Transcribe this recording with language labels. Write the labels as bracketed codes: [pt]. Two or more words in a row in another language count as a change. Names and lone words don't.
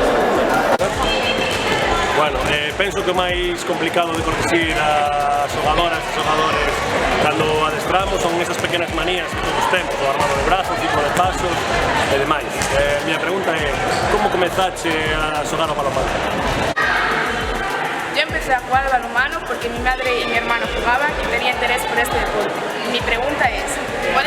[gl] Bueno, penso que o máis complicado de corrixir a xogadoras e xogadores cando adestramos son esas pequenas manías que todos temos, o armado de brazos, ciclo de pasos e demais. Miña pregunta é, como comezache a xogar o balonmano? [es] Yo empecé a jugar al balonmano porque mi madre y mi hermano jugaban y tenía interés por este deporte. Mi pregunta es,